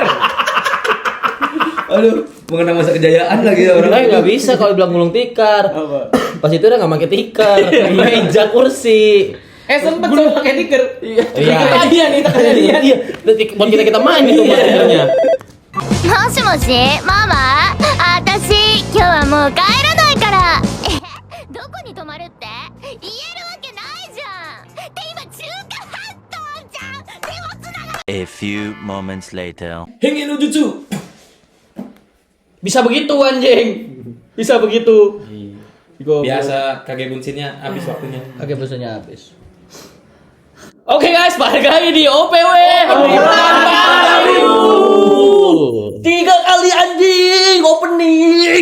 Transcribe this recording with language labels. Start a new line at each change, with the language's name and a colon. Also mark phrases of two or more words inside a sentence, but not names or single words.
Indonesian: Aduh, mengenang masa kejayaan lagi ya orang. Nggak bisa kalau bilang gulung tikar. Apa? Pas itu udah nggak pakai tikar, meja kursi. Sempet saya pakai tikar. Iya. Kejadian nih kejadian. Iya. Buat kita main itu tikernya.
Japanese: もしもしママ私今日はもう帰らないからどこに泊まるって言えるわけないじゃんって今中華半島じゃん手をつなが
English: A few moments later.
Japanese: 変化の術.
Indonesian: Bisa begitu anjing. Bisa begitu. Biasa
Japanese: 影分身nya
Indonesian: habis waktunya. Oke, bosannya habis. Oke guys, balik lagi di OPW obrolan para wibu. 3 kali anjing opening.